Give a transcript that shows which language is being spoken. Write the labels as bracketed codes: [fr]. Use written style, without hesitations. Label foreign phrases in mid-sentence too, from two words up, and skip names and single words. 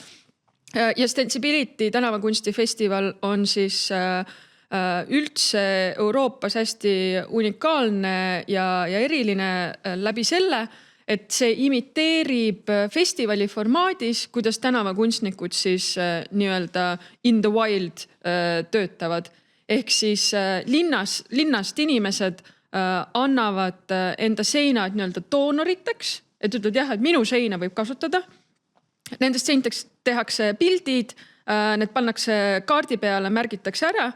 [et] Ja Stensibility tänavakunstifestival on siis üldse Euroopas hästi unikaalne ja eriline läbi selle, et see imiteerib festivali formaadis, kuidas tänavakunstnikud siis nii-öelda [en] in the wild [et] töötavad. Ehk siis linnast inimesed annavad enda seinad nii-öelda doonoriteks, et ütled jah, et minu seina võib kasutada. Nendest seinteks tehakse pildid, need pannakse kaardi peale, märgitakse ära.